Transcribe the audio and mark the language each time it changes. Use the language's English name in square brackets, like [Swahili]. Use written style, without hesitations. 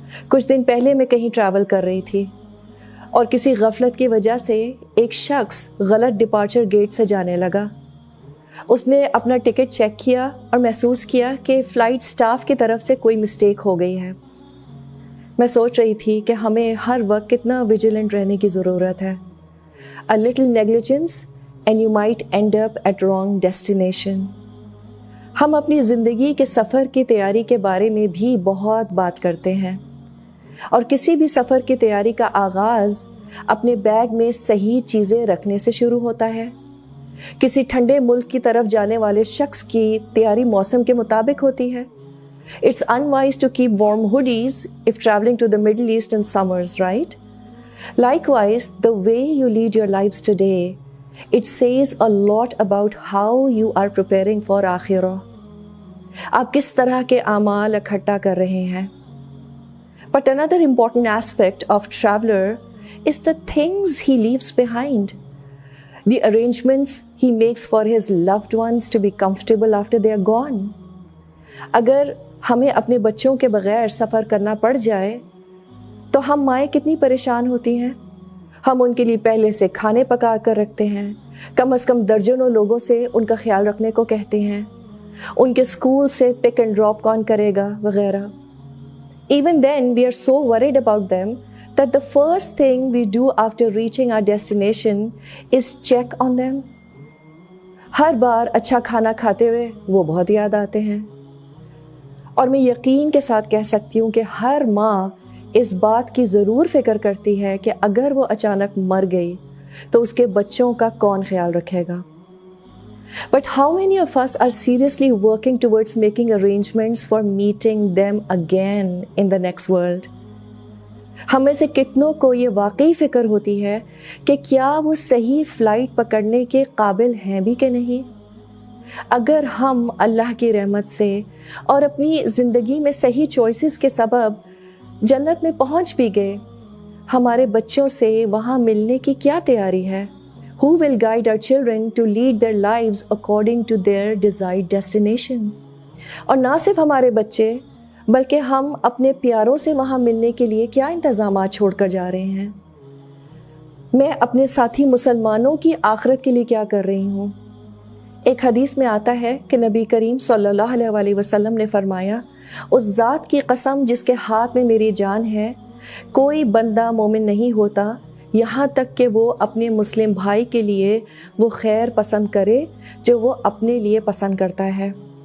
[Hindi] कुछ दिन पहले मैं कहीं ट्रैवल कर रही थी और किसी गफलत की वजह से एक शख्स गलत डिपार्चर गेट से जाने लगा। उसने अपना टिकट चेक किया और महसूस किया कि फ़्लाइट स्टाफ की तरफ से कोई मिस्टेक हो गई है। मैं सोच रही थी कि हमें हर वक्त कितना विजिलेंट रहने की ज़रूरत है। [English] A little negligence and you might end up at wrong destination। [Hindi] हम अपनी ज़िंदगी के सफ़र की तैयारी के बारे में भी बहुत बात करते हैं और किसी भी सफ़र की तैयारी का आगाज़ अपने बैग में सही चीज़ें रखने से शुरू होता है। किसी ठंडे मुल्क की तरफ जाने वाले शख्स की तैयारी मौसम के मुताबिक होती है। [English] It's unwise to keep warm hoodies if traveling to the Middle East in summers, right? Likewise, the way you lead your lives today, it says a lot about how you are preparing for आखिरah। [Hindi] आप किस तरह के आमाल इकट्ठा कर रहे हैं? [English] But another important aspect of traveler is the things he leaves behind. The arrangements he makes for his loved ones to be comfortable after they are gone. [Hindi] अगर हमें अपने बच्चों के बगैर सफ़र करना पड़ जाए तो हम माएँ कितनी परेशान होती हैं। हम उनके लिए पहले से खाने पका कर रखते हैं, कम से कम दर्जनों लोगों से उनका ख्याल रखने को कहते हैं, उनके स्कूल से पिक एंड ड्रॉप कौन करेगा वगैरह। [English] Even then we are so worried about them that the first thing we do after reaching our destination is check on them। [Hindi] हर बार अच्छा खाना खाते हुए वो बहुत याद आते हैं और मैं यकीन के साथ कह सकती हूँ कि हर माँ इस बात की ज़रूर फ़िक्र करती है कि अगर वो अचानक मर गई तो उसके बच्चों का कौन ख्याल रखेगा। [English] But how many of us are seriously working towards making arrangements for meeting them again in the next world? [Hindi] हम में से कितनों को ये वाकई फ़िक्र होती है कि क्या वो सही फ़्लाइट पकड़ने के काबिल हैं भी कि नहीं। अगर हम अल्लाह की रहमत से और अपनी ज़िंदगी में सही चॉइसेस के सबब जन्नत में पहुंच भी गए, हमारे बच्चों से वहाँ मिलने की क्या तैयारी है? [English] Who will guide our children to lead their lives according to their desired destination? [Hindi] और ना सिर्फ हमारे बच्चे बल्कि हम अपने प्यारों से वहाँ मिलने के लिए क्या इंतज़ामात छोड़कर जा रहे हैं। मैं अपने साथी मुसलमानों की आखिरत के लिए क्या कर रही हूँ। एक हदीस में आता है कि नबी करीम सल्लल्लाहु अलैहि वसल्लम ने फरमाया, उस ज़ात की कसम जिसके हाथ में मेरी जान है, कोई बंदा मोमिन नहीं होता यहाँ तक कि वो अपने मुस्लिम भाई के लिए वो खैर पसंद करे जो वो अपने लिए पसंद करता है।